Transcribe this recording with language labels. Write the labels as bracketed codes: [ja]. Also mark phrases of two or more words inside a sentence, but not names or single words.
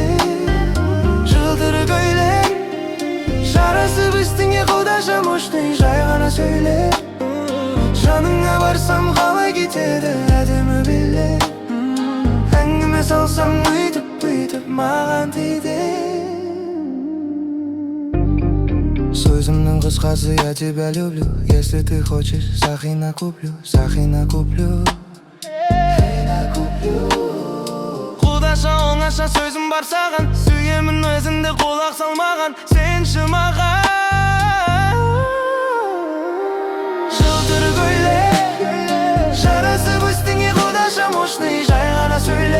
[kk] Жылтыры көйлек, жарасып үстіңе худаша мощный, жай ғана сөйле. Жаныңа барсам қалай кетеді әдемі биле. Әңгіме салсам өйтіп маған тиді. Сөзімнің қысқасы, [ru] я тебя люблю. Если ты хочешь, [kk] сақина куплю. Құдаша оңаша сөзім бар саған, сүйемін өзіңді құлақ салмаған, сенші маған. Жылтыры көйлек, жарасып үстіңе құдаша мощный, жай ғана сөйле.